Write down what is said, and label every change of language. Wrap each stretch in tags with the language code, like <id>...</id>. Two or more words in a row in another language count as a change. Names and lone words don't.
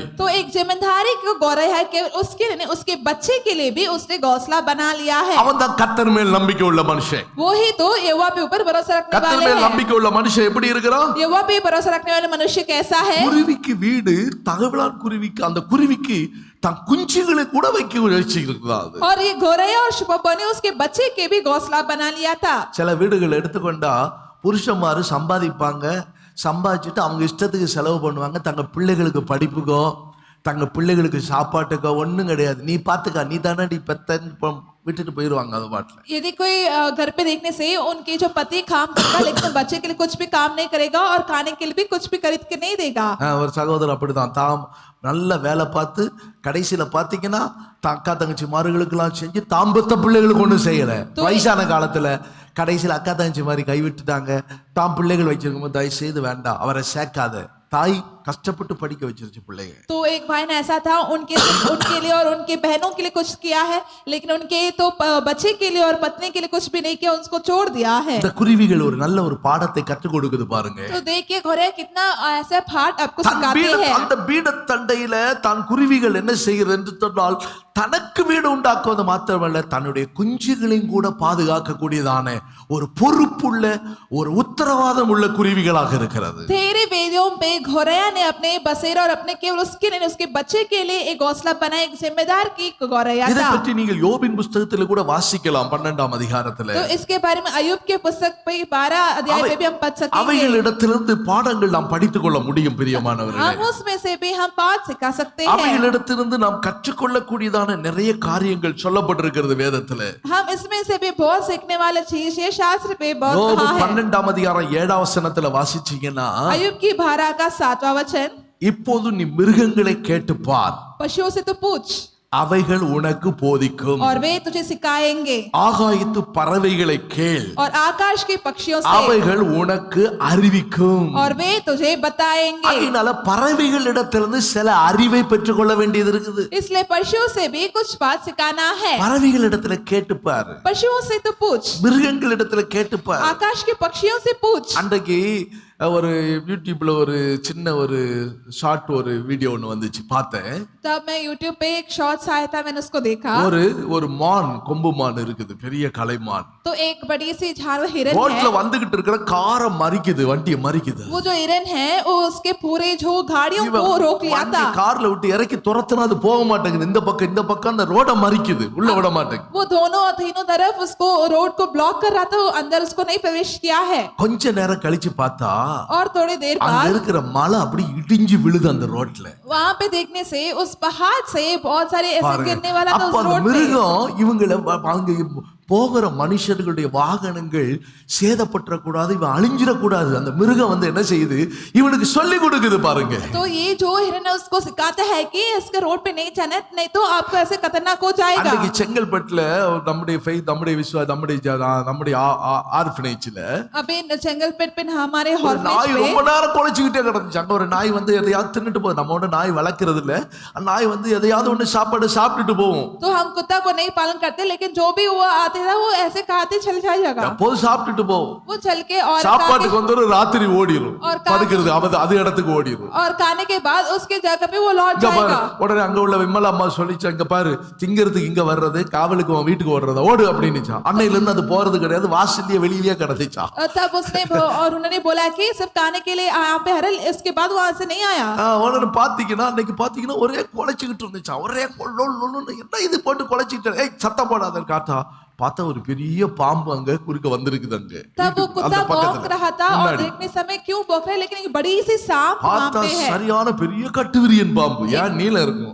<hi>तो एक जिम्मेदारी को गौरैया है केवल उसके लिए, उसके बच्चे के लिए भी उसने घोंसला बना लिया है।</hi> <ta>அவன் தான் கர்த்தர் மேல் நம்பிக்கை உள்ள மனுஷன்.</ta> <hi>वो ही तो यहोवा पे ऊपर भरोसा रखने</hi> <ta>கர்த்தர்</ta> <hi>वाले</hi> <ta>மேல்</ta> <hi>हैं।</hi> <ta>நம்பிக்கை உள்ள மனுஷன் எப்படி இருக்கிறான்?</ta> <hi>यहोवा पे भरोसा रखने वाले मनुष्य कैसा है?</hi> <ta>குருவிக்கு வீடு, தகவலான் குருவிக்கு, அந்த குருவிக்கு தன் குஞ்சுகளை கூட வைக்க வச்சிருக்கிறாது.</ta> <hi>और ये गौरैया और शुभा ने उसके बच्चे के भी घोंसला बना लिया था।</hi> <ta>சில வீடுகள் எடுத்துக்கொண்டா புருஷன்மாரு சம்பாதிப்பாங்க, சம்பாதிச்சுட்டு அவங்க இஷ்டத்துக்கு செலவு பண்ணுவாங்க. தங்க பிள்ளைகளுக்கு படிப்புக்கோ தங்க பிள்ளைகளுக்கு சாப்பாட்டுக்கோ ஒன்றும் கிடையாது. நீ பார்த்துக்கா, நீ தானே நீ பெத்தன்னு விட்டுட்டு போயிடுவாங்க அது பாட்டில்.</ta> <hi>यदि कोई घर पे देखने से उनके जो पति काम करेगा लेकिन बच्चे के लिए कुछ भी काम नहीं करेगा और खाने के लिए भी कुछ भी खरीद के नहीं देगा।</hi> <ta>ஒரு சகோதரர் அப்படிதான், தாம் நல்ல வேலை பார்த்து கடைசியில பாத்தீங்கன்னா அக்கா தங்கச்சி மார்களுக்கெல்லாம் செஞ்சு தாம்பத்த பிள்ளைகளுக்கு ஒன்றும் செய்யல. வயசான காலத்துல கடைசியில் அக்கா தங்கச்சி மாதிரி கைவிட்டுட்டாங்க. தாம் பிள்ளைகள் வச்சிருக்கும் போது தயவு செய்து வேண்டாம், அவரை சேர்க்காத. தாய் கஷ்டப்பட்டு படிக்க வச்சிருச்சு பிள்ளைங்க.</ta> <hi>तो एक भाई ने ऐसा था, उनके लिए और उनके बहनों के लिए कुछ किया है लेकिन उनके तो बच्चे के लिए और पत्नी के लिए कुछ भी नहीं किया, उसको छोड़ दिया है।</hi> <ta>இந்த குருவிகள் ஒரு நல்ல ஒரு பாடத்தை கற்றுக் கொடுக்குது பாருங்க.</ta> <hi>तो देखिए गौरैया कितना ऐसा पाठ आपको सिखाते हैं।</hi> <ta>அந்த பீடத்தண்டையில தான் குருவிகள் என்ன செய்கிறது என்று சொன்னால் தனக்கு வீடு உண்டாக்குவது மாத்திரமல்ல தன்னுடைய குஞ்சுகளையும் கூட பாதுகாக்க கூடியதான ஒரு பொறுப்புள்ள ஒரு உத்தரவாதம் உள்ள குருவிகளாக இருக்கிறது.</ta> <hi>तेरे वेदियों पे गौरैया ने अपने बसेरा और अपने केवल उसके नहीं उसके बच्चे के लिए एक घोंसला बनाया, एक जिम्मेदार की गौरैया</hi> <ta>இதை</ta> <hi>था।</hi> <ta>பற்றி நீங்கள் யோபின் புத்தகத்துல கூட வாசிக்கலாம் 12ஆம் அதிகாரத்துல.</ta> <hi>तो इसके बारे में अय्यूब के पुस्तक पे 12 अध्याय पे भी हम पढ़ सकेंगे।</hi> <ta>அவைகளிடத்திலிருந்து பாடங்கள் நாம் படித்துக் கொள்ள முடியும் பிரியமானவர்களே.</ta> <hi>हम उसमें से भी हम पाठ सिखा सकते हैं।</hi> <ta>அவைகளிடத்திலிருந்து நாம் கற்றுக்கொள்ளக்கூடியதான நிறைய காரியங்கள் சொல்லப்பட்டிருக்கிறது வேதத்துல.</ta> <hi>हम इसमें से भी बहुत सीखने वाले चीज है, शास्त्र पे बहुत</hi> <ta>யோபு</ta> <hi>कहा है।</hi> <ta>12ஆம் அதிகாரம் 7ஆம் வசனத்துல வாசிச்சீங்கன்னா</ta> <hi>अय्यूब की 12 का 7वां वचन,</hi> <ta>இப்போது நீ மிருகங்களை கேட்டுப்பார்,</ta> <hi>पशुओं से तो पूछ</hi> <ta>அவைகள் உனக்கு போதிக்கும்.</ta> <hi>और वे तुझे सिखाएंगे।</hi> <ta>ஆகாயத்து பறவைகளை கேள்,</ta> <hi>और आकाश के पक्षियों से</hi> <ta>அவைகள் உனக்கு அறிவிக்கும்.</ta> <hi>और वे तुझे बताएंगे।</hi> <ta>அதனால பறவைகளிடத்திலிருந்து சில அறிவை பெற்றுக்கொள்ள வேண்டியது இருக்குது.</ta> <hi>इसलिए पशुओं से भी कुछ बात सिखाना है।</hi> <ta>பறவைகளிடத்துல கேட்டுப்பார்,</ta> <hi>पशुओं से तो पूछ,</hi> <ta>மிருகங்களிடத்துல கேட்டுப்பார்.</ta> <hi>आकाश के पक्षियों से पूछ।</hi> <ta>அன்றைக்கு ஒரு யூடியூப்ல ஒரு சின்ன ஒரு ஷார்ட் ஒரு வீடியோ ஒன்று வந்துச்சு, பார்த்தேன்.</ta> <hi>तब मैं YouTube पे एक शॉर्ट्स आया था, मैंने उसको देखा।</hi> <ta>ஒரு மான், கொம்பு மான் இருக்குது, பெரிய கலைமான்.</ta> <hi>तो एक बड़ी सी जानवर हिरन</hi> <ta>ரோட்ல</ta> <hi>है।</hi> <ta>வந்துகிட்டு இருக்கிற காரை மறிக்குது, வண்டியை மறிக்குது.</ta> <hi>वो जो हिरन है वो उसके पूरे जो गाड़ियों को रोक लिया था।</hi> <ta>கார்ல விட்டு இறக்கி துரத்துனா அது போக மாட்டேங்குது. இந்த பக்கம் அந்த ரோட மறிக்குது, உள்ள விட மாட்டேங்குது.</ta> <hi>वो तीनों तरफ उसको रोड को ब्लॉक कर रहा था, अंदर उसको नहीं प्रवेश किया है।</hi> <ta>கொஞ்ச நேரம் கழிச்சு பார்த்தா</ta> <hi>और थोड़ी देर</hi> <ta>அங்க</ta> <hi>बाद</hi> <ta>இருக்கிற மலை அப்படி இடிஞ்சு விழுது அந்த ரோட்ல.</ta> <hi>वहां पे देखने से उस पहाड़ से बहुत सारे ऐसे गिरने वाला था</hi> <ta>அப்ப</ta> <hi>उस</hi> <ta>அந்த</ta> <hi>रोड पे।</hi> <ta>மிருகம் இவங்களை அங்க போகிற மனுஷர்களுடைய வாகனங்கள் சேதப்பட்டுறக்கூடாது, இவன் அழிஞ்சிடக்கூடாது. அந்த மிருகம் வந்து என்ன செய்யுது, இவனுக்கு சொல்லி கொடுக்குது பாருங்க.</ta> <hi>तो ये जो हिरन है उसको सिखाता है कि इसके रोड पे नहीं जाना, नहीं तो आपको ऐसे खतरनाक हो जाएगा.</hi> <ta>அன்னைக்கு செங்கல்பட்டுல நம்முடைய நம்முடைய ஆர்ஃபனேஜ்ல</ta> <hi>अभी चंगलपेट पे हमारे</hi> <ta>நாய்</ta> <hi>हॉर्फनेज पे</hi> <ta>ரொம்ப நேரம் குலைச்சுக்கிட்டே கிடந்துச்சு. அங்க ஒரு நாய் வந்து எதையாவது தின்னுட்டு போகுது. நம்ம ஒண்ணு நாய் வளர்க்கறது இல்ல, அந்த நாய் வந்து எதையாவது ஒண்ணு சாப்பாடு சாப்பிட்டுட்டு போகும்.</ta> <hi>तो हम कुत्ता को नहीं पालन करते, लेकिन जो भी वो आते था वो ऐसे खाते चल जाएगा.</hi> <ta>எப்போது சாப்பிட்டுட்டு போகும்.</ta> <hi>वो चल के और</hi> <ta>சாப்பாட்டுக்கு வந்து ஒரு ராத்திரி ஓடிரும்,</ta> <hi>और</hi> <ta>படுக்கிறது அது இடத்துக்கு ஓடிரும்.</ta> <hi>और खाने के बाद उसके जगह पे वो लौट जाएगा.</hi> <ta>உடனே அங்க உள்ள விமலா அம்மா சொல்லிச்சு, அங்க பாரு திங்கிறதுக்கு இங்க வர்றது, காவலுக்கு உன் வீட்டுக்கு ஓடுறதா, ஓடு அப்படின்னுச்சா. அன்னையில இருந்து அது போறது கிடையாது, வாசல்லையே வெளியிலேயே கிடந்துச்சா.</ta> <hi>तब उसने और उन्होंने बोला कि सिर्फ खाने के लिए यहाँ पे हरल, इसके बाद वहां से नहीं आया.</hi> <ta>உடனே பாத்தீங்கன்னா அன்னைக்கு பாத்தீங்கன்னா ஒரே குலைச்சுக்கிட்டு இருந்துச்சா, ஒரே என்ன இது போட்டு குலைச்சிக்கிட்டு, ஏய் சத்தம் போடாத காட்டா. பார்த்தா ஒரு பெரிய பாம்பு அங்க குறுக்க வந்திருக்குது. அங்க</ta> <hi>तब वो कुत्ता भौंक रहा था और देखने समय क्यों भौंक रहा है, लेकिन एक बड़ी सी सांप वहां पे है.</hi> <ta>சரியான பெரிய கட்டுவிரியன் பாம்பு, ஏன் நீல இருக்கும்.</ta>